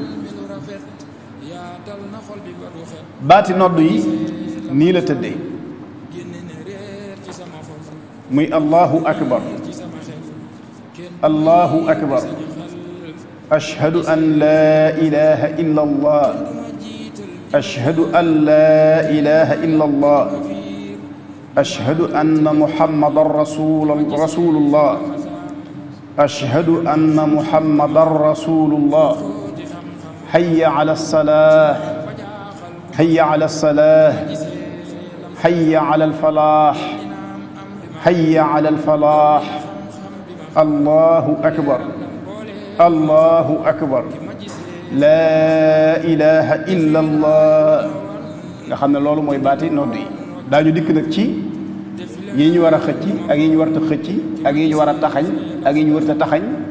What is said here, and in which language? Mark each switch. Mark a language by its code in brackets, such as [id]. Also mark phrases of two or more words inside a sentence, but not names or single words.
[wo] baati nodd yi nii la tëddee muy [ar] الله أكبر الله أكبر أشهد أن لا إله إلا الله أشهد أن لا إله illa allah ashhadu an laa ilaha إلا الله أشهد أن محمدا رسول الله أشهد أن محمدا رسول الله حي على الصلاة حي على الصلاة حي على الفلاح حي على الفلاح الله أكبر الله أكبر لا إله إلا الله [wo] nga xam ne loolu mooy baati nodd yi daañu dikk nag ci yi ñu war a xëcc ak yi ñu warta xëcc ak yi ñu war a taxañ ak yi ñu warta taxañ